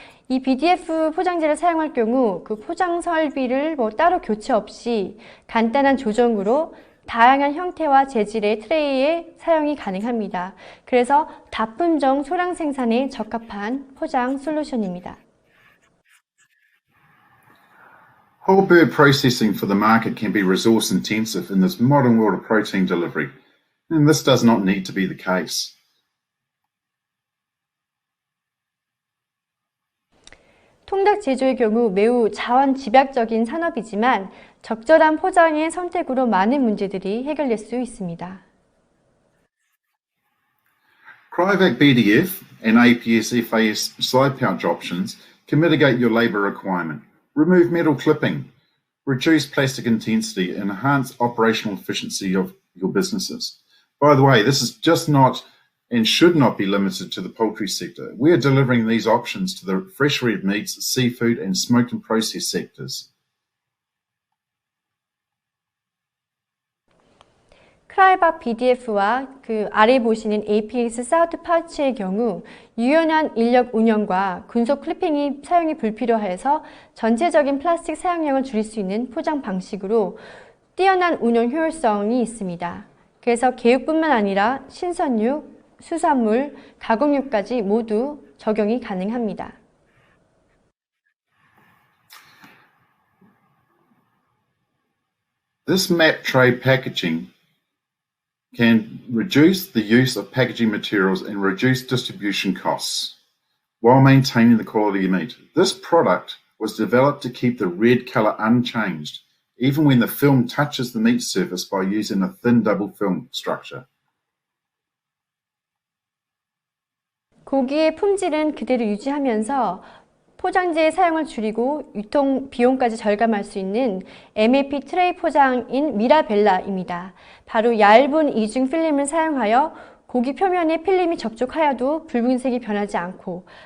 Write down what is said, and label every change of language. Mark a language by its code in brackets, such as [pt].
[ko] 이 BDF 포장재를 사용할 경우 그 포장 설비를 따로 교체 없이 간단한 조정으로 다양한 형태와 재질의 트레이에 사용이 가능합니다. 그래서 다품종 소량 생산에 적합한 포장 솔루션입니다. [en] Whole bird processing for the market can be resource intensive in this modern world of protein delivery, and this does not need to be the case. [ko] 통닭 제조의 경우 매우 자원 집약적인 산업이지만 적절한 포장의 선택으로 많은 문제들이 해결될 수 있습니다. [en] Cryovac BDF and APS FAS side pouch options can mitigate your labour requirement, remove metal clipping, reduce plastic intensity, and enhance operational efficiency of your businesses. By the way, this is just not and should not be limited to the poultry sector. We are delivering these options to the fresh red meats, seafood, and smoked and processed sectors. [ko] 크라이박 BDF와 그 아래 보시는 APS 사우드 파우치의 경우 유연한 인력 운영과 군속 클리핑이 사용이 불필요해서 전체적인 플라스틱 사용량을 줄일 수 있는 포장 방식으로 뛰어난 운영 효율성이 있습니다. 그래서 개육뿐만 아니라 신선육, 수산물, 가공육까지 모두 적용이 가능합니다. [en] This MAP tray packaging can reduce the use of packaging materials and reduce distribution costs while maintaining the quality of meat. This product was developed to keep the red colour unchanged, even when the film touches the meat surface by using a thin double film structure. [ko] 고기의 품질은 그대로 유지하면서 포장재의 사용을 줄이고 유통 비용까지 절감할 수 있는 MAP 트레이 포장인 미라벨라입니다. 바로 얇은 이중 필름을 사용하여 고기 표면에 필름이 접촉하여도 붉은색이 변하지 않고